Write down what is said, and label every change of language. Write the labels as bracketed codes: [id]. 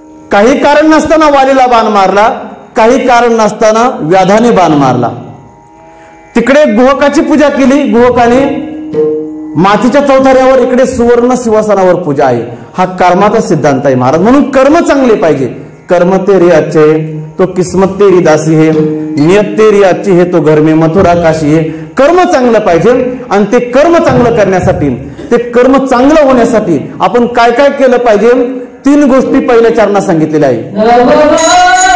[mr] काही कारण नसताना वालीला बाण मारला, काही कारण नसताना व्याधाने बाण मारला. तिकडे गुहकाची पूजा केली, गुहकाने मातीच्या चौथऱ्यावर, इकडे सुवर्ण सिंहासनावर पूजा आहे. हा कर्माचा सिद्धांत आहे महाराज. म्हणून कर्म चांगले पाहिजे. [hi] कर्म तेरी अच्छे तो किस्मत तेरी दासी है, नियत तेरी अच्छी है तो घर में मथुरा काशी है. [mr] कर्म चांगलं पाहिजे आणि ते कर्म चांगलं करण्यासाठी, ते कर्म चांगलं होण्यासाठी आपण काय काय केलं पाहिजे? 3 गोष्टी पहिल्या चरणात सांगितलेल्या आहे.